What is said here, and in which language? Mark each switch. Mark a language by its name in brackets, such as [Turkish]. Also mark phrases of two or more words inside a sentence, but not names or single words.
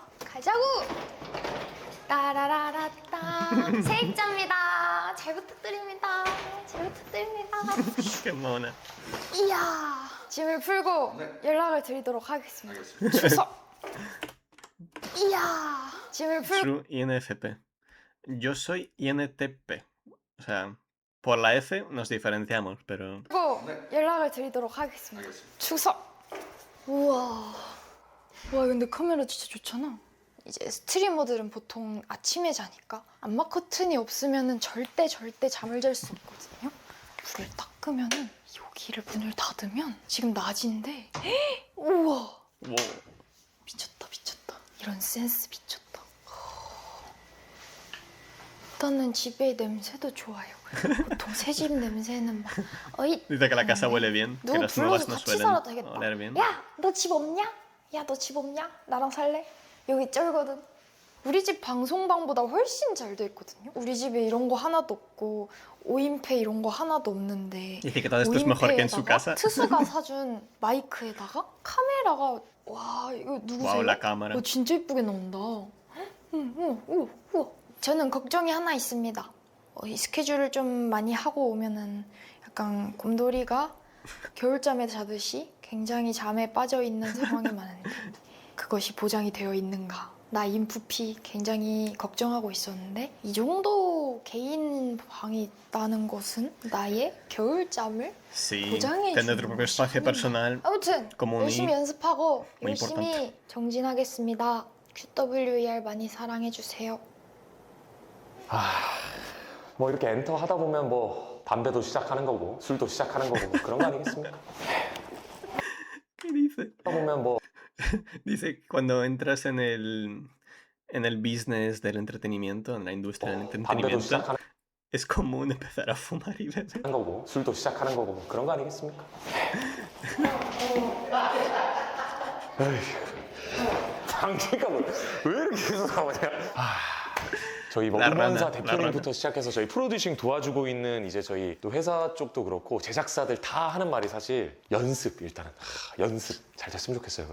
[Korean] 가자고. 따라라라따. 세입자입니다. 잘 부탁드립니다. [Spanish] Qué mona. [Korean] 이야. 짐을 풀고 네. 연락을 드리도록 하겠습니다. 알겠습니다. 추석. 이야. 짐을 풀고. [English] True INFP. [Spanish] Yo soy INTP. O sea, por la F nos diferenciamos, pero. [Korean] 네. 연락을 드리도록 하겠습니다. 알겠습니다. 추석. 우와. 와 근데 카메라 진짜 좋잖아. 이제 스트리머들은 보통 아침에 자니까 안마 커튼이 없으면은 절대 잠을 잘 수 없거든요. 불을 딱 끄면은 여기를 문을 닫으면 지금 낮인데 우와 Wow. 미쳤다. 이런 센스 미쳤다. 일단은 집의 냄새도 좋아요. 보통 새 집 냄새는 막 어이 [Spanish] Dice que la casa huele bien, que [Korean] 누구 [Spanish] las [Korean] 불러서 [Spanish] nuevas no [Korean] 같이 [Spanish] suelen [Korean] 살아도 되겠다. [Spanish] oler bien. [Korean] 야, 너 집 없냐? 야, 너 집 없냐? 나랑 살래? 여기 쩔거든. 우리 집 방송방보다 훨씬 잘 돼 있거든요. 우리 집에 이런 거 하나도 없고 5인패 이런 거 하나도 없는데 [Spanish] Dice que todo esto es mejor que en su casa. [Korean] 트수가 사준 마이크에다가 카메라가 와 이거 누구세요? [Spanish] Wow, la cámara. [Korean] 진짜 이쁘게 나온다. 우와. 저는 걱정이 하나 있습니다. 이 스케줄을 좀 많이 하고 오면은 약간 곰돌이가 겨울잠에 자듯이 굉장히 잠에 빠져 있는 상황이 많은데 그것이 보장이 되어 있는가? 나 인프피 굉장히 걱정하고 있었는데 이 정도 개인 방이 있다는 것은 나의 겨울잠을 [Spanish] Sí, [Korean] 보장해 [Spanish] tener tu [Korean] 주는 [Spanish] propio espacio personal. [Korean] 아무튼 [Spanish] como un [Korean] 열심히 연습하고 [Spanish] muy [Korean] 열심히 정진하겠습니다. QWER 많이 사랑해 주세요. 뭐 이렇게 엔터 하다 보면 뭐 담배도 시작하는 거고 술도 시작하는 거고 뭐 그런 거 아니겠습니까? [Spanish] ¿Qué dice? [Korean] 하다 보면 뭐 [Spanish] Dice que cuando entras en el business del entretenimiento, en la industria del [Korean] 담배도 [Spanish] entretenimiento, [Korean] 시작하는 [Spanish] es común empezar a fumar y beber. [Korean] 거고 술도 시작하는 거고 뭐 그런 거 아니겠습니까? 장기가 뭐 왜 이렇게 계속 나오냐? 저희 뭐 라라나, 음원사 대표님부터 라라나. 시작해서 저희 프로듀싱 도와주고 있는 이제 저희 또 회사 쪽도 그렇고 제작사들 다 하는 말이 사실 연습 일단은 연습 잘 됐으면 좋겠어요.